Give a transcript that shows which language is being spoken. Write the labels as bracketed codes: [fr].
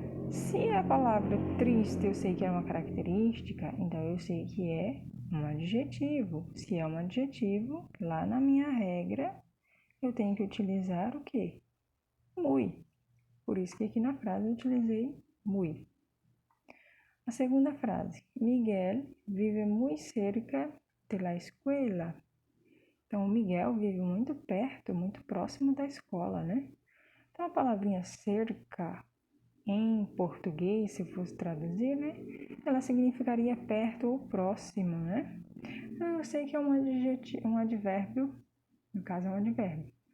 [pt] Se a palavra triste eu sei que é uma característica, então eu sei que é um adjetivo. Se é um adjetivo, lá na minha regra, eu tenho que utilizar o quê? Muy. Por isso que aqui na frase eu utilizei muy. A segunda frase. [es] Miguel vive muy cerca de la escuela. [pt] Então, o Miguel vive muito perto, muito próximo da escola, né? Então, a palavrinha cerca, em português, se fosse traduzir, né? Ela significaria perto ou próximo, né? Então, eu sei que é um advérbio, no caso é um advérbio.